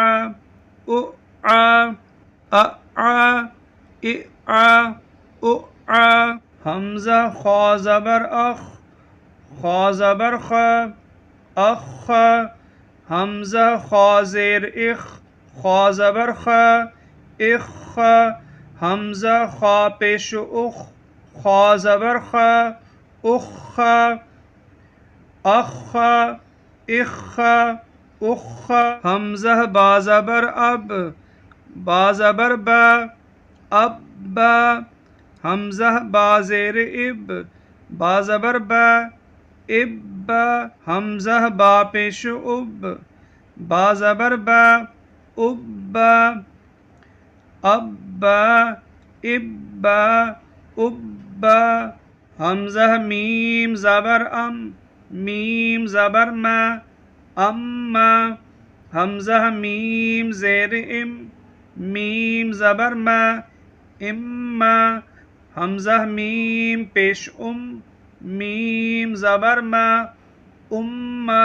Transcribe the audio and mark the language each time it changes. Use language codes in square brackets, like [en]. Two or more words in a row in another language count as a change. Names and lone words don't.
[ur] حمزہ خا زبر خا زبر اخ حمزہ خا زیر خا زبر اخ حمزہ خا پیش خا زبر اخ اخ اخ حمزہ با زبر اب با زبر با اب با حمزہ با زیر اب با زبر با اب با حمزہ با پیش اب با زبر با اب با اب با اب با اب با حمزہ میم زبر ام میم زبر ما اما حمزہ میم زیر ام میم زبر ما اما حمزہ میم پیش میم زبر ما اما